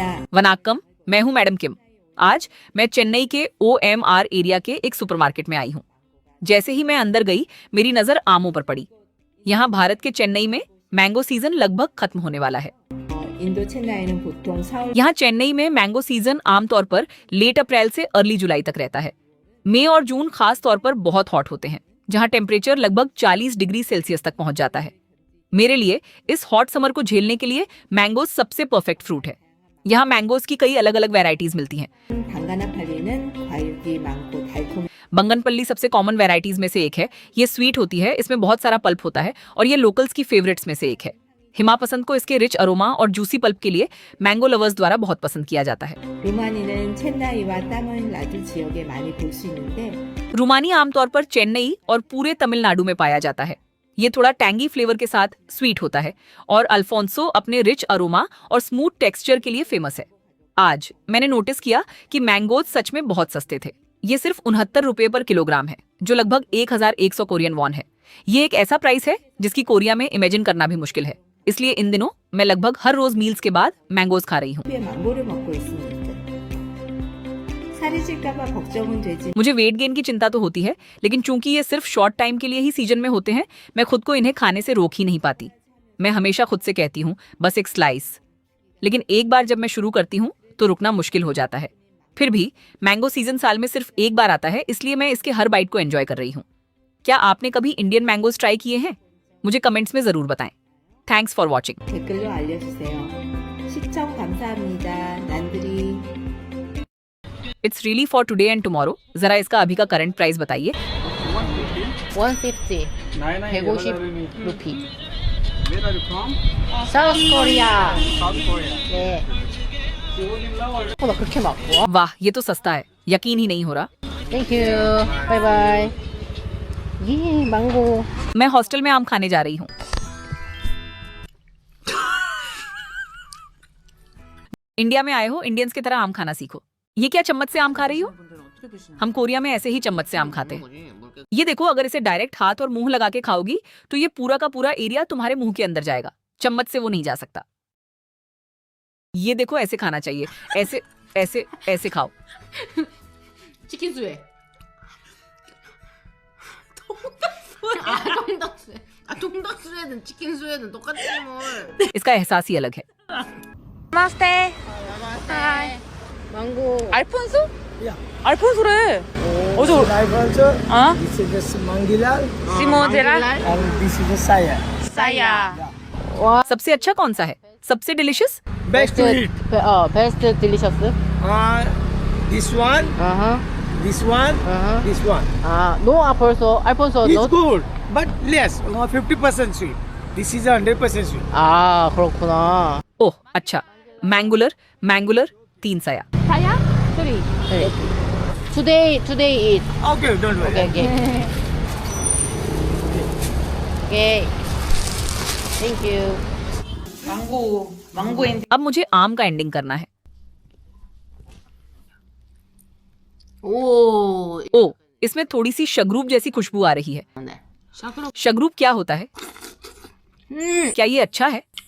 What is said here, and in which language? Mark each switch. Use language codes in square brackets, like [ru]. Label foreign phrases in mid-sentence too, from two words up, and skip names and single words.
[hi] वनाक्कम, मैं हूं मैडम किम। आज मैं चेन्नई के OMR एरिया के एक सुपरमार्केट में आई हूं। जैसे ही मैं अंदर गई मेरी नजर आमों पर पड़ी। यहाँ भारत के चेन्नई में [en] mango season [hi] लगभग खत्म होने वाला है। [ko] 인도 चेन्नई는 보통 4월 [hi] यहाँ चेन्नई में [en] mango season [hi] आमतौर पर [en] late April [hi] से [en] early July [hi] तक रहता है। मई और जून खास तौर पर बहुत हॉट होते हैं, जहाँ टेम्परेचर लगभग 40 [en] degree Celsius [hi] तक पहुंच जाता है। मेरे लिए इस [en] hot summer [hi] को झेलने के लिए मैंगोज सबसे [en] perfect fruit [hi] है। यहाँ मैंगोज की कई अलग अलग वैरायटीज मिलती हैं। [ko] 방가나팔리는 과육이 많고 달콤 [hi] बंगनपल्ली सबसे [en] common varieties [hi] में से एक है। ये स्वीट होती है, इसमें बहुत सारा पल्प होता है और ये लोकल्स की फेवरेट्स में से एक है। हिमा पसंद को इसके [en] rich aroma [hi] और [en] juicy pulp [hi] के लिए [en] mango lovers [hi] द्वारा बहुत पसंद किया जाता है। [ko] 루마니는 चेन्नई와 तामिलनाडु 지역에 많이 볼 수 있는데 [hi] रूमानी आमतौर पर चेन्नई और पूरे तमिलनाडु में पाया जाता है। ये थोड़ा [en] tangy flavor [hi] के साथ स्वीट होता है और अल्फोंसो अपने [en] rich aroma [hi] और [en] smooth texture [hi] के लिए फेमस है। आज मैंने नोटिस किया कि मैंगोज सच में बहुत सस्ते थे। ये सिर्फ 69 रुपए [en] per kilogram [hi] है, जो लगभग 1100 [en] Korean won [hi] है। ये एक ऐसा प्राइस है जिसकी कोरिया में इमेजिन करना भी मुश्किल है। इसलिए इन दिनों मैं लगभग हर रोज मील्स के बाद मैंगोज खा रही हूँ। [ko] 왜 망고를 먹고 있습니까? 살이 찔까봐 걱정은 되지. [hi] मुझे [en] weight gain [hi] की चिंता तो होती है, लेकिन चूंकि ये सिर्फ [en] short time [hi] के लिए ही सीजन में होते हैं, मैं खुद को इन्हें खाने से रोक ही नहीं पाती। मैं हमेशा खुद से कहती हूँ बस एक स्लाइस, लेकिन एक बार जब मैं शुरू करती हूँ तो रुकना मुश्किल हो जाता है। फिर भी [en] mango season [hi] साल में सिर्फ एक बार आता है, इसलिए मैं इसके हर बाइट को एंजॉय कर रही हूँ। क्या आपने कभी [en] Indian mangoes try [hi] किए हैं? मुझे कमेंट्स में जरूर बताएं। [en] Thanks for watching. [ko] 댓글로 알려주세요. 시청 감사합니다. 난들이 [en] It's really for today and tomorrow. [hi] जरा इसका अभी का [en] current price [hi] बताइए। [ko] 150 150 루피. [en] South Korea. [ko] 네. 나 그렇게 막 와. [hi] वाह, ये तो सस्ता है, यकीन ही नहीं हो रहा। [en] Thank you. Bye bye. [ko] ये 망고. [hi] मैं हॉस्टल में आम खाने जा रही हूँ। इंडिया में आए हो, इंडियंस की तरह आम खाना सीखो। ये क्या चम्मच से आम खा रही हो? हम कोरिया में ऐसे ही चम्मच से आम खाते हैं। ये देखो, अगर इसे डायरेक्ट हाथ और मुंह लगा के खाओगी तो ये पूरा का पूरा एरिया तुम्हारे मुंह के अंदर जाएगा। चम्मच से वो नहीं जा सकता। ये देखो, ऐसे खाना चाहिए, ऐसे ऐसे ऐसे खाओ। [ko] 치킨 수에. 돈다스에. 돈다스에는 치킨 수에는 똑같지 뭘. [hi] इसका एहसास ही अलग है। नमस्ते। [ko] 하이. 망고. 알폰소? 알폰소래. 어저 [en] Alfonso, [ko] 어? [en] this is the Mangilal, [ko] 시모제라? [en] and this is the Saya. [ko] 사야. [hi] सबसे अच्छा कौन सा है? सबसे डिलिशियस? [en] Best to eat. best delicious. This one, this one, this one. No 알폰소. 알폰소 It's not. good, but less, 50% sweet. This is 100% sweet. [ko] 아, 그렇구나. [hi] ओह अच्छा, मैंगुलर 3 साया। [ko] 사야? 3. [en] Today eat. Okay, don't worry. Okay. Okay. Thank you. [hi] अब मुझे आम का एंडिंग करना है। ओ, इसमें थोड़ी सी शगरूप जैसी खुशबू आ रही है। शगरूप क्या होता है? क्या ये अच्छा है?